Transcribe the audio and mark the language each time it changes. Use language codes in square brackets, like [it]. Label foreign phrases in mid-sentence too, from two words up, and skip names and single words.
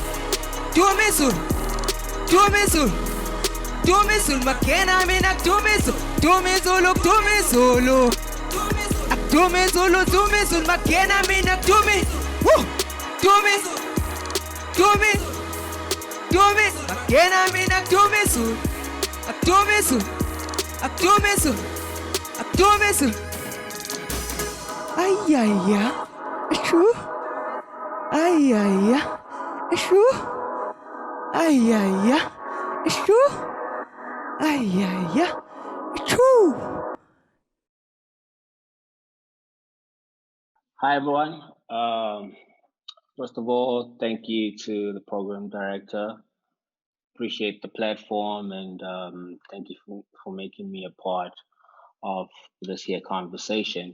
[en] makena mina dumisu makena mina dumi makena mina dumisu ayaya eshu ayaya eshu ayaya eshu ayaya eshu. Hi, everyone. First of all, thank you to the program director. Appreciate the platform and thank you for making me a part of this here conversation.